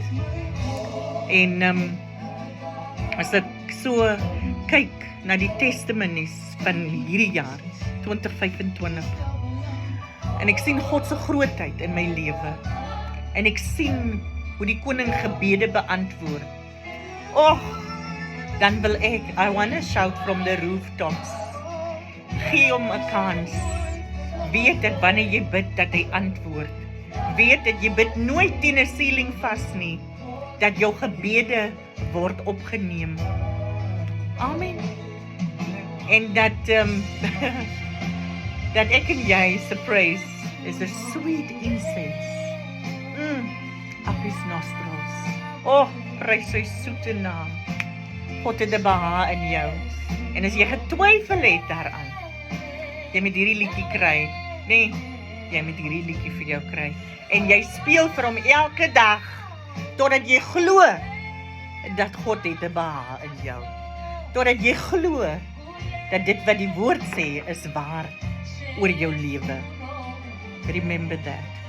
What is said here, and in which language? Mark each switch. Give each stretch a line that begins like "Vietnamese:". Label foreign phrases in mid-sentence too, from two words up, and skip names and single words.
Afrikaans: En as ek so kyk na die testimonies van hierdie jaar 2025 en ek sien God se grootheid in my lewe en ek sien hoe die koning gebede beantwoord, dan wil ek,
English: I want to shout from the rooftops,
Afrikaans: gee hom 'n kans. Weet dat wanneer jy bid dat hy antwoord. Weet dat jy bid nooit teen 'n ceiling vas nie, dat jou gebede word opgeneem.
English: Amen.
Afrikaans: En dat dat ek en jy se
English: praise is a sweet incense up his nostrils.
Afrikaans: Prys sy soete naam. God het 'n behaag in jou. En as jy getwyfel het daaraan, jy moet hierdie liedjie kry. Nee, jy moet hierdie liedjie vir jou kry. En jy speel vir hom elke dag, totdat jy glo dat God het 'n behaag in jou. Totdat jy glo dat dit wat die woord sê is waar oor jou lewe.
English: Remember that.